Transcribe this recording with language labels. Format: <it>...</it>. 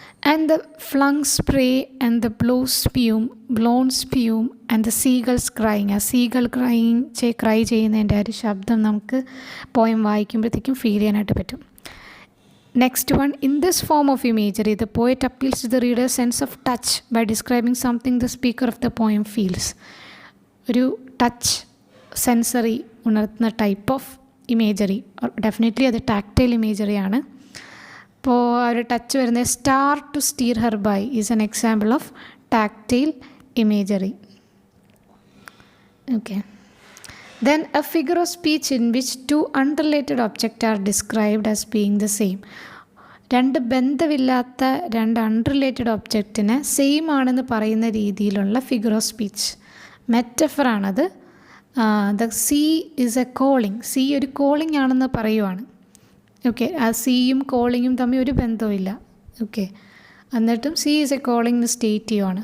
<en>And the flung spray and the blown spume and the seagulls crying.</en> <ml>ആ സീകൾ cry ചെയ്യുന്നതിൻ്റെ ഒരു ശബ്ദം നമുക്ക് പോയം വായിക്കുമ്പോഴത്തേക്കും ഫീൽ ചെയ്യാനായിട്ട് പറ്റും.</ml> <en>Next one, in this form of imagery, the poet appeals to the reader's sense of touch by describing something the speaker of the poem feels.</en> <ml>ഒരു touch sensory ഉണർത്തുന്ന type of imagery. Definitely അത് tactile ഇമേജറിയാണ്. അപ്പോൾ ആ ഒരു touch വരുന്നത്</ml> <en>Star to steer her by is an example of tactile imagery. Okay. Then a figure of speech in which two unrelated objects are described as being the same.</en> <ml>രണ്ട് ബന്ധമില്ലാത്ത രണ്ട് unrelated ഒബ്ജക്റ്റിനെ same ആണെന്ന് പറയുന്ന രീതിയിലുള്ള figure of speech. മെറ്റഫറാണത്.</ml> <en>The sea is a calling.</en> <ml>See ഒരു calling ആണെന്ന് പറയുവാണ്. ഓക്കെ. ആ സീയും കോളിങ്ങും തമ്മിൽ ഒരു ബന്ധവുമില്ല. ഓക്കെ. എന്നിട്ടും സീ ഈസ് എ കോളിംഗ് എന്ന് സ്റ്റേറ്റ് ചെയ്യുവാണ്.</ml>